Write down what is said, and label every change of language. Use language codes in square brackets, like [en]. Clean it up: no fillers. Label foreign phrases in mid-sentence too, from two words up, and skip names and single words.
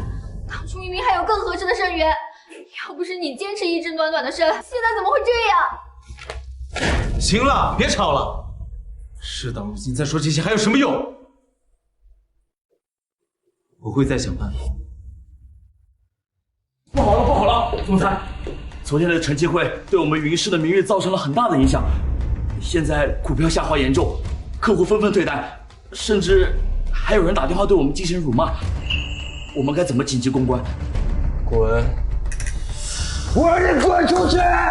[zh] 當初明明還有更合適的生源，要不是你堅持醫治暖暖的身，現在怎麼會這樣？行了，別吵了。事到如今再說這些還有什麼用？我會再想辦法。不好了，不好了，總裁，昨天的晨記會對我們雲氏的名譽造成了很大的影響，現在股票下滑嚴重，客戶紛紛退單，甚至還有人打電話對我們進行辱罵，我們該怎麼緊急公關？滾！我讓你滾出去！